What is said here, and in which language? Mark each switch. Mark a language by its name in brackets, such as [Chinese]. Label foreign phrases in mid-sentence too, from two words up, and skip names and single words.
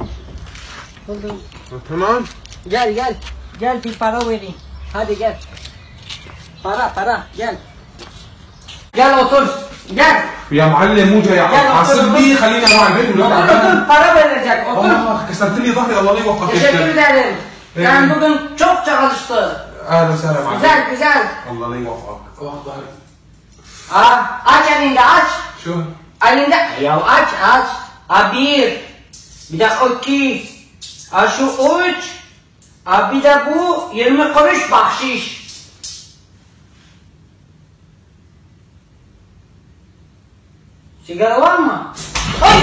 [Turkish] Oldu. [Arabic] تمام. [Turkish] Gel bir para vereyim. Hadi gel. Para gel. Gel otur. Gel. [Arabic] يا معلم مو جاي حاسبني خليني اروح على البيت ولا [Turkish] Otur para verecek. Otur. [Arabic] كسرت لي ظهري الله لا يوفقك. [Turkish] Teşekkür ederim. Sen bugün çok çalıştın. [Arabic] اهلا وسهلا معلم. [Turkish] Güzel. [Arabic] الله لا يوفقك. ظهري. [Turkish] Aç elinde aç. [Arabic] شو؟ [Turkish] Elinde. Ya aç. Bir de o 2. Şu 3. Bir de bu 20 kuruş bahşiş. Sigara var mı? Ay!